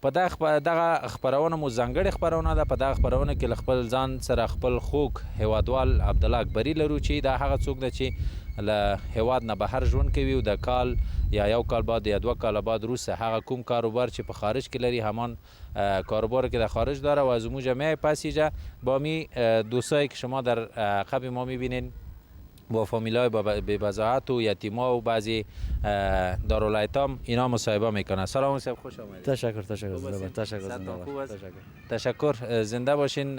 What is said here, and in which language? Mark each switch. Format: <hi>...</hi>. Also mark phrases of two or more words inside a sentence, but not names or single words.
<ps>په دغه خپرونه مو ځانګړې خپرونه ده. په دغه خپرونه کې له خپل ځان سره خپل خوږ هیوادوال عبدالله اکبري لرو چې دا هغه څوک ده چې له هیواد نه بهر ژوند کوي او د کال یا یو کال بعد یا 2 کال بعد وروسته هغه کوم کاروبار چې په خارج کې لري همان کاروبار</ps> <fa>که در خارج داره و از امو جمعه پسیجه با می دوستایی که شما در عقب ما میبینین با فامیلای به بضاعت و یتیما و بعضی دارالایتام اینا مصاحبه میکنه. سلام حسین، خوش آمدید. تشکر زنده باشین.</fa>